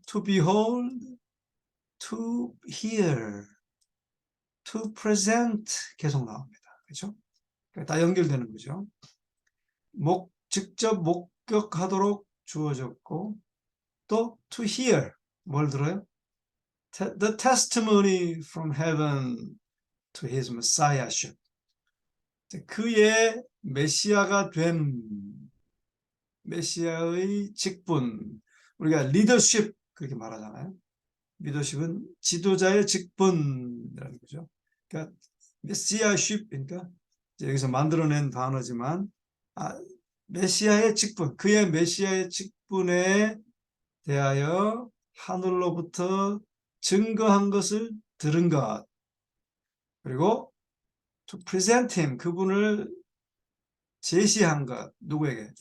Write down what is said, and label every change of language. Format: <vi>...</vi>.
<en>To behold, to hear, to present</en> <ko>계속 나옵니다. 그렇죠? 다 연결되는 거죠. 직접 목격하도록 주어졌고 또</ko> <en>to hear</en> <ko>뭘 들어요?</ko> <en>The testimony from heaven to his messiahship.</en> <ko>그의 메시아가 된 메시아의 직분, 우리가 리더십 그렇게 말하잖아요. 리더십은 지도자의 직분이라는 거죠. 그러니까 메시아십, 그러니까 여기서 만들어낸 단어지만 메시아의 직분, 그의 메시아의 직분에 대하여 하늘로부터 증거한 것을 들은 것, 그리고</ko> <en>to present him,</en> <ko>그분을 제시한 것, 누구에게?</ko>